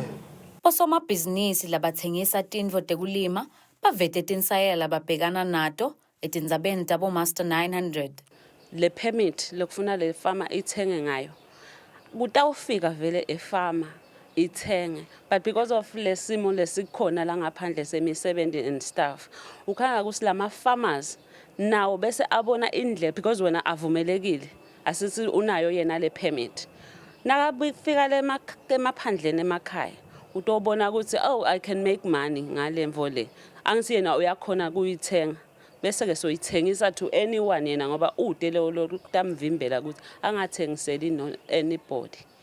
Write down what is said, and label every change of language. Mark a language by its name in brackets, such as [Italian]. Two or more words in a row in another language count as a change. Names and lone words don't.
[Swati] Osomabhizinisi labathengisa tintfo tekulima bavete tinsayela babhekana nato etindzabeni tabo Master 900. Le permit lokufuna le farmer ithenge ngayo kutawufika vele efama ithenge, [English] but because of [Swati] lesimo lesikhona la ngaphandle semisebenzi [English] and stuff [Swati] ukhanga ukuthi lama farmers nawo bese abona indlela because wena avumelekile asithi unayo yena le permit nakabifika le emaphandleni emakhaya utobona ukuthi [English] oh I can make money [Swati] ngale mvo le angisiyena uyakhona kuyithenga bese ke soyithengisa [English] to anyone [Swati] yena ngoba udele lokutamvimbela ukuthi angathengiseli [English] no anybody.